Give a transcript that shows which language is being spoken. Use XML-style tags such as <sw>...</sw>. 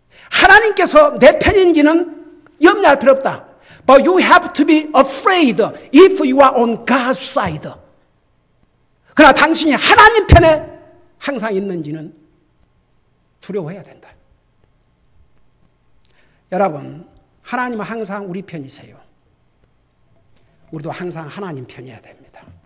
<ko>하나님께서 내 편인지는 염려할 필요 없다.</ko> <en>But you have to be afraid if you are on God's side.</en> <ko>그러나 당신이 하나님 편에 항상 있는지는 두려워해야 된다. 여러분, 하나님은 항상 우리 편이세요. 우리도 항상 하나님 편이어야 됩니다.</ko>